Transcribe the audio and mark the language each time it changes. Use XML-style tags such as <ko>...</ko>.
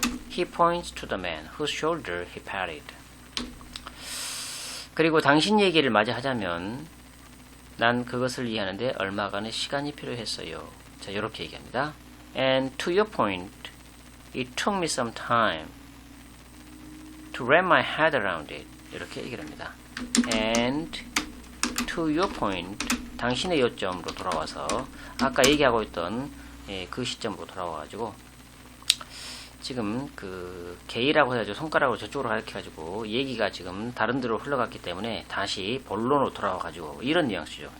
<en>He points to the man whose shoulder he patted.</en> <ko>그리고 당신 얘기를 마저 하자면 난 그것을 이해하는데 얼마간의 시간이 필요했어요. 자, 이렇게 얘기합니다.</ko> <en>And to your point, it took me some time to wrap my head around it.</en> <ko>이렇게 얘기를 합니다.</ko> <en>And to your point,</en> <ko>당신의 요점으로 돌아와서 아까 얘기하고 있던 그 시점으로 돌아와가지고 지금 그 게이라고 해가지고 손가락으로 저쪽으로 가르쳐가지고 얘기가 지금 다른 데로 흘러갔기 때문에 다시 본론으로 돌아와가지고 이런 뉘앙스죠.</ko>